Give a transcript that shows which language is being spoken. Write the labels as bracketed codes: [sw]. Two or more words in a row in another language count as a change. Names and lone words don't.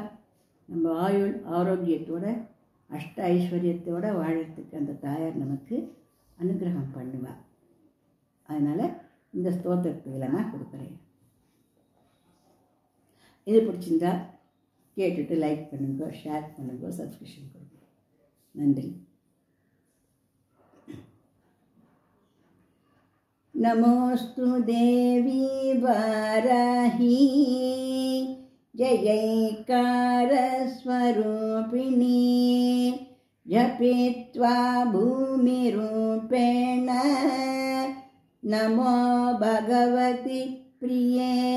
[ta] நம்ம ஆயுள் ஆரோக்கியத்தோட அஷ்ட ஐஸ்வர்யத்தோட வாழறதுக்கு அந்த தாயார் நமக்கு அனுகிரகம் பண்ணுவார். அதனால் இந்த ஸ்தோத்திரத்தில் நான் கொடுக்குறேன். இது பிடிச்சிருந்தா கேட்டுட்டு லைக் பண்ணுங்க, ஷேர் பண்ணுங்க, சப்ஸ்கிரிப்ஷன் கொடுங்க. நன்றி. [sa] नमोस्तु देवी वाराही जयैकारस्वरूपिणी जपित्वा भूमिरूपेण नमो भगवति प्रिये